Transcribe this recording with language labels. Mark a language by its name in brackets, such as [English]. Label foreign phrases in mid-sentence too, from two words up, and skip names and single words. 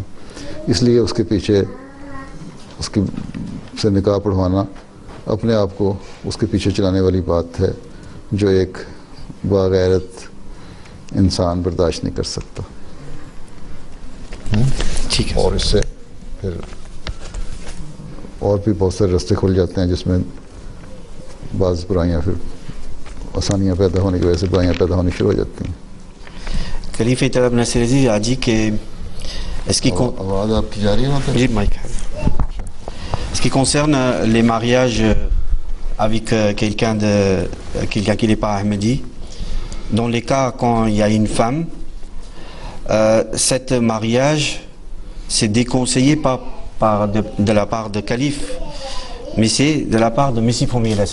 [Urdu] اس لیے اس کے پیچھے اس کی سے نکاح پڑھوانا اپنے آپ کو اس کے پیچھے چلانے والی بات ہے جو ایک باغیرت انسان برداشت نہیں کر سکتا. ٹھیک ہے. اور اس سے پھر اور بھی بہت سارے راستے کھل جاتے ہیں جس میں بعض برائیاں، پھر آسانیاں پیدا ہونے کی وجہ سے برائیاں پیدا ہونی شروع ہو جاتی ہیں. [French] खलीफा Ibn Nasir Aziz a dit que ce qui concerne les mariages avec quelqu'un qui n'est pas Ahmadi, dans les cas quand il y a une femme, cet mariage c'est déconseillé pas de la part de calife, mais c'est de la part de Messie premier.